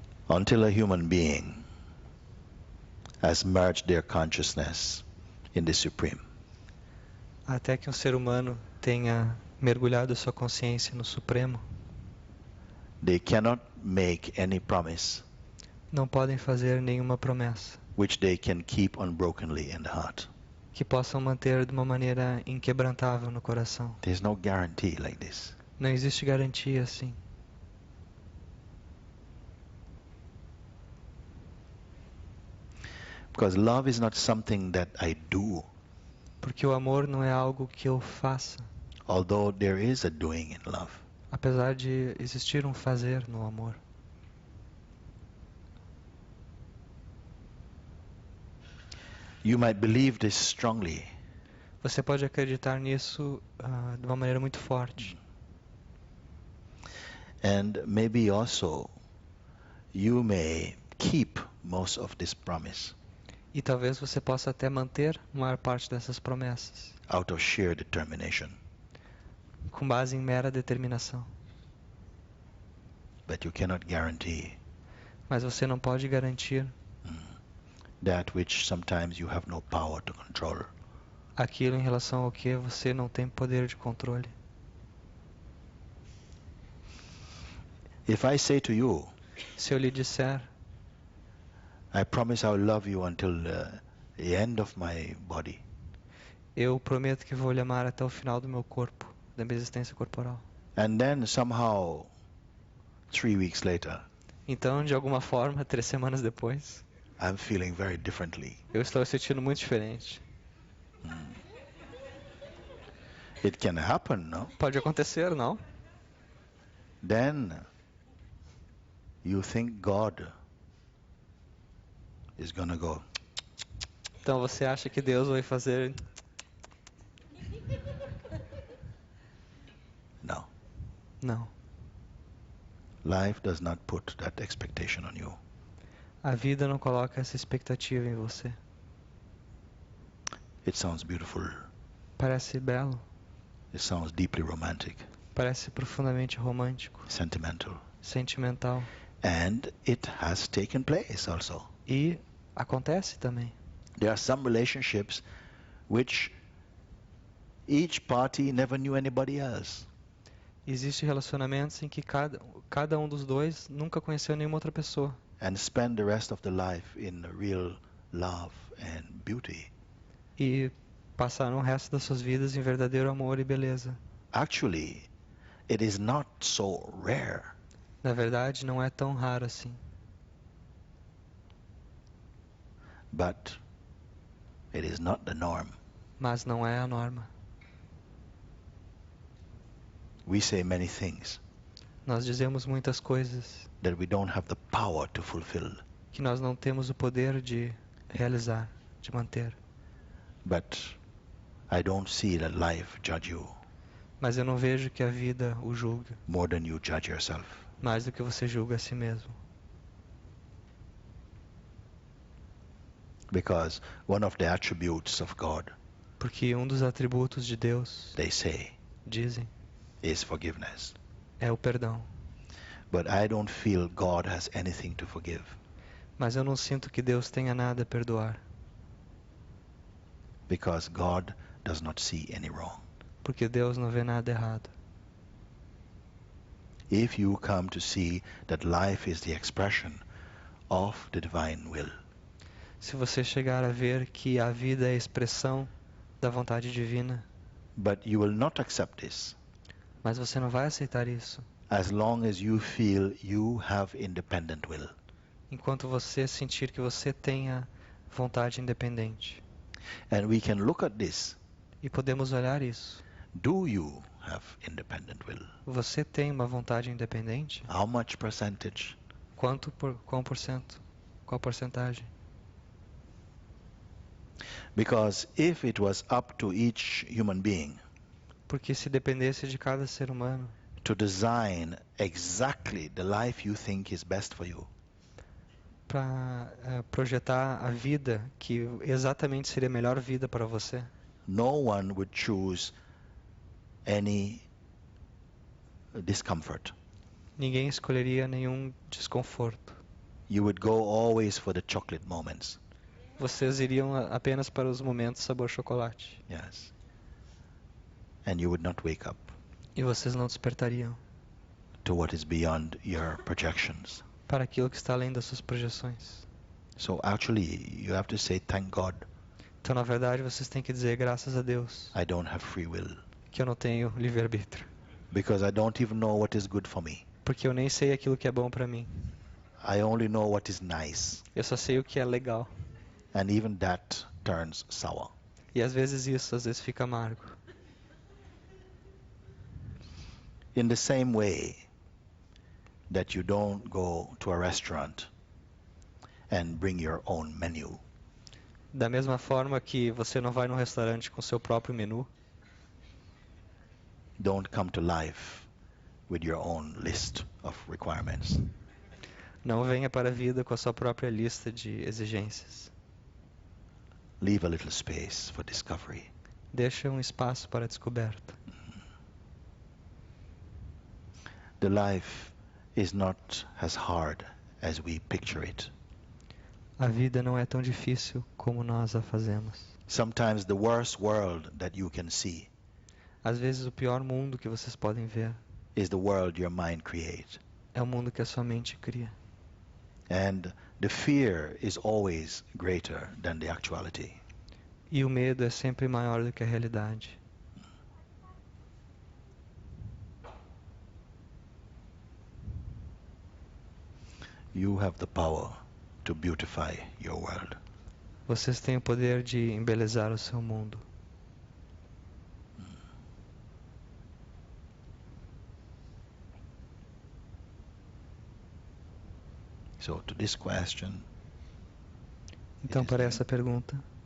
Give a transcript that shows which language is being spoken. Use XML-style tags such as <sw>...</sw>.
<en>Until a human being has merged their consciousness in the Supreme,</en> <pt>Até que um ser humano tenha mergulhado sua consciência no Supremo,</pt> <en>they cannot make any promise</en> <pt>não podem fazer nenhuma promessa</pt> <en>which they can keep unbrokenly in the heart.</en> <pt>que possam manter de uma maneira inquebrantável no coração.</pt> <en>There's no guarantee like this.</en> <pt>Não existe garantia assim.</pt> <en>Because love is not something that I do,</en> <pt>Porque o amor não é algo que eu faça,</pt> <en>although there is a doing in love.</en> <pt>apesar de existir um fazer no amor.</pt> <en>You might believe this strongly,</en> <pt>Você pode acreditar nisso de uma maneira muito forte.</pt> <en>and maybe also you may keep most of this promise</en> <pt>E talvez você possa até manter a maior parte dessas promessas,</pt> <en>out of sheer determination.</en> <pt>com base em mera determinação.</pt> <en>But you cannot guarantee</en> <pt>Mas você não pode garantir</pt> <en>that which sometimes you have no power to control.</en> <pt>aquilo em relação ao que você não tem poder de controle.</pt> <en>If I say to you,</en> <pt>Se eu lhe disser,</pt> <en>I promise I'll love you until the end of my body,</en> <pt>eu prometo que vou lhe amar até o final do meu corpo, da minha existência corporal.</pt> <en>and then somehow 3 weeks later,</en> <pt>Então, de alguma forma, 3 semanas depois,</pt> <en>I'm feeling very differently.</en> <pt>eu estou sentindo muito diferente.</pt> <en>It can happen, no?</en> <pt>Pode acontecer, não?</pt> <en>Then you think God is gonna go,</en> <pt>Então você acha que Deus vai fazer...</pt> <en>no.</en> <pt>Não.</pt> <en>Life does not put that expectation on you.</en> <pt>A vida não coloca essa expectativa em você.</pt> <en>It sounds beautiful.</en> <pt>Parece belo,</pt> <en>It sounds deeply romantic,</en> <pt>parece profundamente romântico,</pt> <en>sentimental.</en> <pt>sentimental.</pt> <en>And it has taken place also.</en> <pt>E acontece também.</pt> <en>There are some relationships which each party never knew anybody else.</en> <pt>Existem relacionamentos em que cada um dos dois nunca conheceu nenhuma outra pessoa.</pt> <en>And spend the rest of the life in real love and beauty.</en> <pt>E passaram o resto das suas vidas em verdadeiro amor e beleza.</pt> <en>Actually, it is not so rare.</en> <pt>Na verdade, não é tão raro assim.</pt> <en>But it is not the norm.</en> <pt>Mas não é a norma.</pt> <en>We say many things</en> <pt>Nós dizemos muitas coisas</pt> <en>that we don't have the power to fulfill.</en> <pt>que nós não temos o poder de realizar, de manter.</pt> <en>But I don't see that life judge you</en> <pt>Mas eu não vejo que a vida o julga</pt> <en>more than you judge yourself.</en> <pt>mais do que você julga a si mesmo.</pt> <en>Because one of the attributes of God,</en> <pt>Porque um dos atributos de Deus,</pt> <en>they say,</en> <pt>dizem,</pt> <en>is forgiveness.</en> <pt>é o perdão.</pt> <en>But I don't feel God has anything to forgive.</en> <pt>Mas eu não sinto que Deus tenha nada a perdoar.</pt> <en>Because God does not see any wrong.</en> <pt>Porque Deus não vê nada errado.</pt> <en>If you come to see that life is the expression of the divine will,</en> <pt>Se você chegar a ver que a vida é a expressão da vontade divina,</pt> <en>but you will not accept this</en> <pt>mas você não vai aceitar isso</pt> <en>as long as you feel you have independent will.</en> <pt>enquanto você sentir que você tenha vontade independente.</pt> <en>And we can look at this.</en> <pt>E podemos olhar isso.</pt> <en>Do you have independent will?</en> <pt>Você tem uma vontade independente?</pt> <en>How much percentage?</en> <pt>Qual por cento? qual porcentagem?</pt> <en>Because if it was up to each human being</en> <pt>Porque se dependesse de cada ser humano</pt> <en>to design exactly the life you think is best for you,</en> <pt>para projetar a vida que exatamente seria a melhor vida para você,</pt> <en>no one would choose any discomfort.</en> <pt>ninguém escolheria nenhum desconforto.</pt> <en>You would go always for the chocolate moments.</en> <pt>Vocês iriam apenas para os momentos sabor chocolate.</pt> <en>Yes. And you would not wake up</en> <pt>E vocês não despertariam</pt> <en>to what is beyond your projections.</en> <pt>para aquilo que está além das suas projeções.</pt> <en>So actually, you have to say, thank God,</en> <pt>Então, na verdade, vocês têm que dizer graças a Deus</pt> <en>I don't have free will.</en> <pt>que eu não tenho livre-arbítrio.</pt> <en>Because I don't even know what is good for me.</en> <pt>Porque eu nem sei aquilo que é bom para mim.</pt> <en>I only know what is nice.</en> <pt>Eu só sei o que é legal.</pt> <en>And even that turns sour.</en> <pt>E às vezes isso, às vezes fica amargo.</pt> <en>In the same way that you don't go to a restaurant and bring your own menu.</en> <pt>Da mesma forma que você não vai num restaurante com seu próprio menu,</pt> <en>Don't come to life with your own list of requirements.</en> <pt>não venha para a vida com a sua própria lista de exigências.</pt> <en>Leave a little space for discovery.</en> <pt>Deixa um espaço para a descoberta.</pt> <en>The life is not as hard as we picture it.</en> <pt>A vida não é tão difícil como nós a fazemos.</pt> <en>Sometimes the worst world that you can see</en> <pt>Às vezes o pior mundo que vocês podem ver</pt> <en>is the world your mind creates.</en> <pt>é o mundo que a sua mente cria.</pt> <en>And the fear is always greater than the actuality.</en> <pt>E o medo é sempre maior do que a realidade.</pt> <en>You have the power to beautify your world.</en> <pt>Vocês têm o poder de embelezar o seu mundo.</pt> <en>So to this question,</en> <pt>Então, para essa pergunta,</pt>